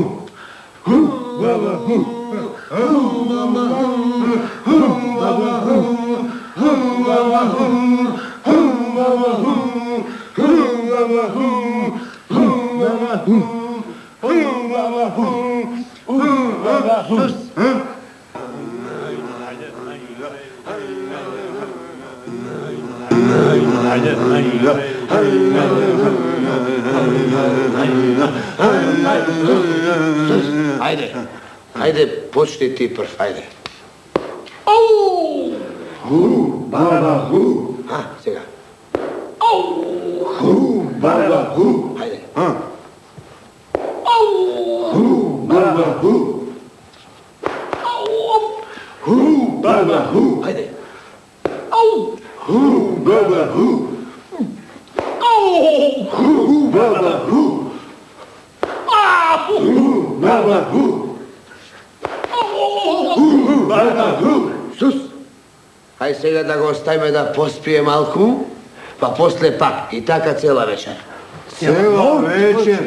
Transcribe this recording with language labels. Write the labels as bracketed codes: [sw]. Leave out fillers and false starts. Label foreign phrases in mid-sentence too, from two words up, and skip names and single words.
[mk] Ху, баба, ху. Ху, баба, ху. Ху, баба, ху. Ху, баба, ху. Ху, баба, ху. Ху, баба, ху. Ху, баба, ху. Ху, баба, ху. Ху, баба, ху. Ајде, почни ти прв, ајде. Ху, баба, ху. Сега. Ху, баба, ху. Ајде. Ху, баба, ху. Ху, баба, ху. Ајде. Ху, баба, ху. Ху, баба, ху. Ху, баба, ху. Ху, баба, ху. Сус. Aj сега да го оставиме да поспие малку, па после пак. И така цела вечер. Цела вечер?